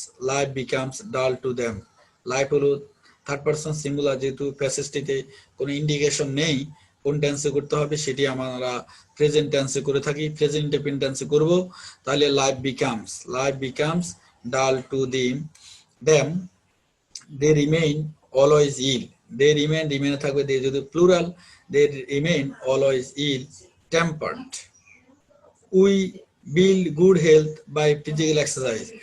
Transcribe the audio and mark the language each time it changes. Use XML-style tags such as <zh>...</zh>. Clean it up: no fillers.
<en>life becomes dull to them.</en> <bn>Life হলো third person singular, যেহেতু প্যাসেজটিতে কোনো ইন্ডিকেশন নেই কোন টেন্সে করতে হবে, সেটি আমরা প্রেজেন্ট টেন্সে করে থাকি। প্রেজেন্ট ইনডেফিনিট টেন্সে করব, তাহলে</bn> <en>Life becomes dull to them. They remain always ill. They remain</en> <bn>থাকবে,</bn> <en>they যদি plural, they remain always ill tempered. We build good health by physical exercise.</en>